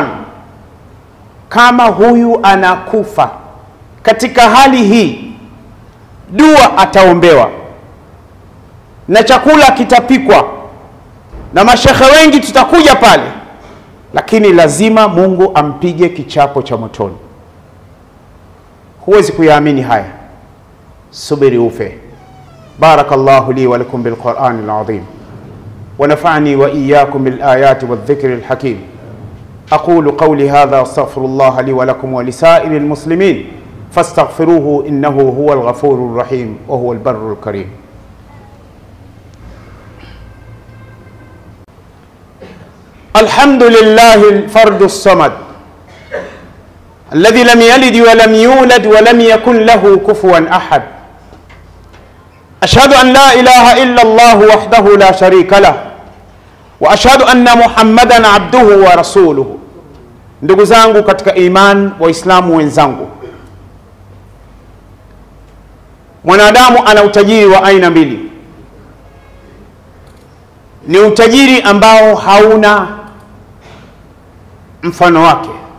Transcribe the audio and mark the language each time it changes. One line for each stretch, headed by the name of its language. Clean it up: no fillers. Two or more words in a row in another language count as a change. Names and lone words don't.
Swahili: Kama huyu anakufa katika hali hii, dua ataombewa na chakula kitapikwa na mashekhe wengi tutakuja pale, lakini lazima Mungu ampige kichapo cha motoni. Huwezi kuyaamini haya, subiri ufe.
Arabic: بارك الله لي ولكم بالقرآن العظيم ونفعني وإياكم بالآيات والذكر الحكيم. أقول قولي هذا أستغفر الله لي ولكم ولسائر المسلمين فاستغفروه إنه هو الغفور الرحيم وهو البر الكريم. الحمد لله الفرد الصمد الذي لم يلد ولم يولد ولم يكن له كفوا أحد. أشهد أن لا إله إلا الله وحده لا شريك له، وأشهد أن محمدا عبده ورسوله
Swahili: Ndugu zangu katika iman, waislamu wenzangu, mwanadamu ana utajiri wa aina mbili. Ni utajiri ambao hauna mfano wake.